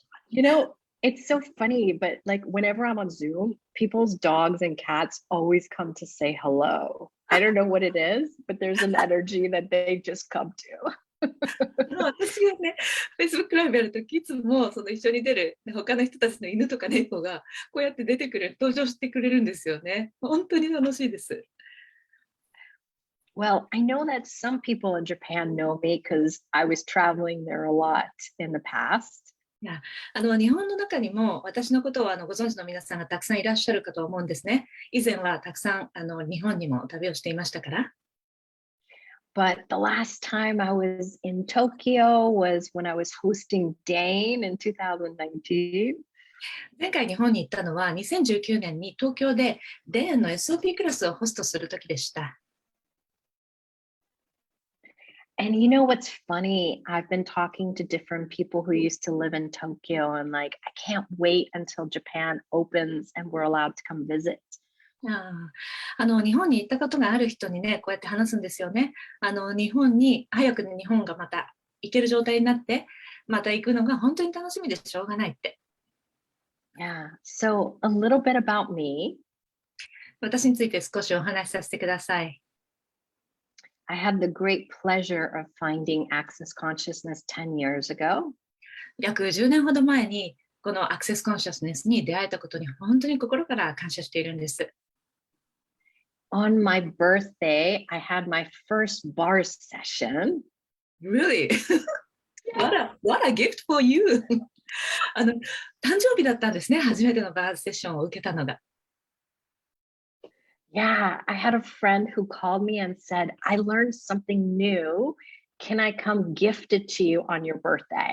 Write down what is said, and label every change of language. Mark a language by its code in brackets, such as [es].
[en] You know, it's so funny, but like whenever I'm on Zoom, people's dogs and cats always come to say hello. I don't know what it is, but there's an energy that they just come to. [ja] 私がね、Facebook ライブやるときいつもその一緒に出る他の人たちの犬とか猫がこうやって出てくる、登場してくれるんですよね。本当に楽しいです。 [en] Well, I know that some people in Japan know me because I was traveling there a lot in the past. [ja] いや、日本の中にも私のことをご存知の皆さんがたくさんいらっしゃるかと思うんですね。以前はたくさん日本にも旅をしていましたから。 [en] But the last time I was in Tokyo was when I was hosting Dane in 2019. [ja] 前回日本に行ったのは2019年に東京でデーンの SOP クラスをホストするときでした。 [en] And you know what's funny? I've been talking to different people who used to live in Tokyo and like, I can't wait until Japan opens and we're allowed to come visit. [ja] 日本に行ったことがある人にね、こうやって話すんですよね。日本に、早く日本がまた行ける状態になって、また行くのが本当に楽しみでしょうがないって。 [en] Yeah, so a little bit about me. [ja] 私について少しお話しさせてください。 [en] I had the great pleasure of finding Access Consciousness 10 years ago. [ja] 約10年ほど前に、このアクセスコンシャスネスに出会えたことに本当に心から感謝しているんです。 [en] On my birthday, I had my first bar session. Really? What a gift for you! [ja] 誕生日だったんですね、初めてのバーセッションを受けたのが。 [en] Yeah, I had a friend who called me and said, I learned something new. Can I come gift it to you on your birthday?